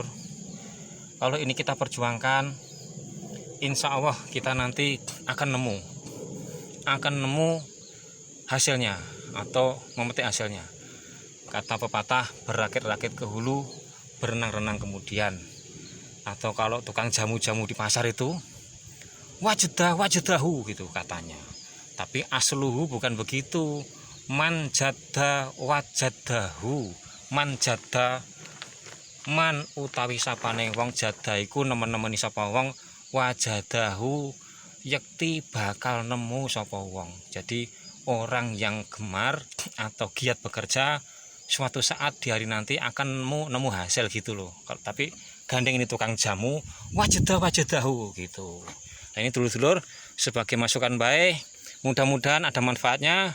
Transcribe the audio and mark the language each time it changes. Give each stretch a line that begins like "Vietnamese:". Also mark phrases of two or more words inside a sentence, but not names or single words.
Indonesian: Kalau ini kita perjuangkan,
Arabic: إن شاء الله
Indonesian: kita nanti akan nemu hasilnya atau memetik hasilnya. Kata pepatah, berakit-rakit ke hulu, berenang-renang kemudian. Atau kalau tukang jamu-jamu di pasar itu, wajadahu gitu katanya. Tapi asluhu bukan begitu.
Arabic: من جد وجده من جد,
Javanese: man utawi sapane wong, jada iku nemen-nemeni sapa wong, wajadahu yakti bakal nemu sapa wong.
Indonesian: Jadi orang yang gemar atau giat bekerja, suatu saat di hari nanti akan nemu hasil gitu loh. Tapi gandeng ini tukang jamu, wajadahu gitu. Nah, ini dulur-dulur sebagai masukan baik, mudah-mudahan ada manfaatnya.